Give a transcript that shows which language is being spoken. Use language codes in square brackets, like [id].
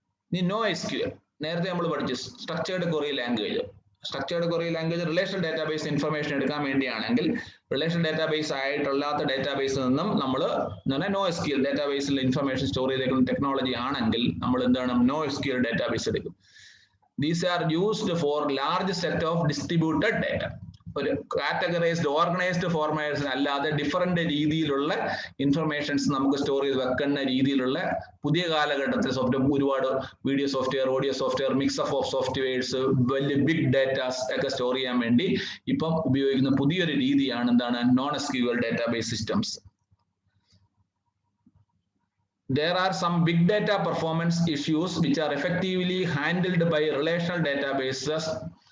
[ml] ഇനി NoSQL നേരത്തെ നമ്മൾ പഠിച്ചു structured query language. Structured query language relational database information എടുക്കാൻ വേണ്ടിയാണെങ്കിൽ റിലേഷണൽ ഡേറ്റാബേസ് ആയിട്ടുള്ളാത്ത ഡേറ്റാബേസിൽ നിന്നും നമ്മൾ NoSQL ഡേറ്റാബേസിൽ ഇൻഫർമേഷൻ സ്റ്റോർ ചെയ്തേക്കുന്ന ടെക്നോളജി ആണെങ്കിൽ നമ്മൾ എന്താണ് NoSQL ഡേറ്റാബേസ് എടുക്കും. [en] These are used for large set of distributed data. [ml] ഒരു കാറ്റഗറൈസ്ഡ് ഓർഗനൈസ്ഡ് ഫോർമാറ്റ്സ് അല്ലാതെ ഡിഫറെന്റ് രീതിയിലുള്ള ഇൻഫർമേഷൻസ് നമുക്ക് സ്റ്റോർ ചെയ്ത് വെക്കുന്ന രീതിയിലുള്ള പുതിയ കാലഘട്ടത്തിൽ ഒരുപാട് video software, audio software, mix of softwares, വലിയ ബിഗ് ഡേറ്റാസ് ഒക്കെ സ്റ്റോർ ചെയ്യാൻ വേണ്ടി ഇപ്പം ഉപയോഗിക്കുന്ന പുതിയൊരു രീതിയാണ് എന്താണ് NoSQL database systems. [en] There are some big data performance issues which are effectively handled by relational databases.